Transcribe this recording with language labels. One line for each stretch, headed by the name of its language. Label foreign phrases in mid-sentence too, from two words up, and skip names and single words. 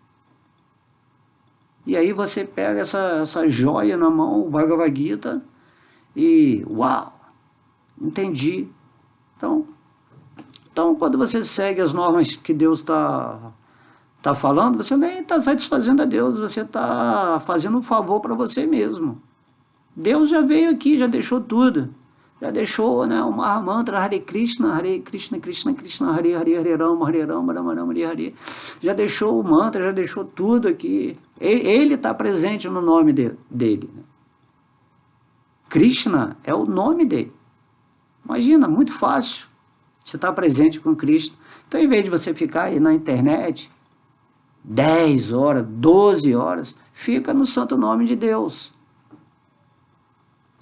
Portuguese: E aí você pega essa joia na mão, o Bhagavad Gita, e uau, entendi. Então, quando você segue as normas que Deus está falando, você nem está satisfazendo a Deus, você está fazendo um favor para você mesmo. Deus já veio aqui, já deixou tudo. Já deixou, né, o Mahamantra Hare Krishna, Krishna Krishna, Hare Hare, Hare Rama, Rama Rama, Hare Hare. Já deixou o mantra, já deixou tudo aqui. Ele está presente no nome dele. Krishna é o nome dele. Imagina, muito fácil. Você está presente com Cristo. Então, em vez de você ficar aí na internet 10 horas, 12 horas, fica no santo nome de Deus.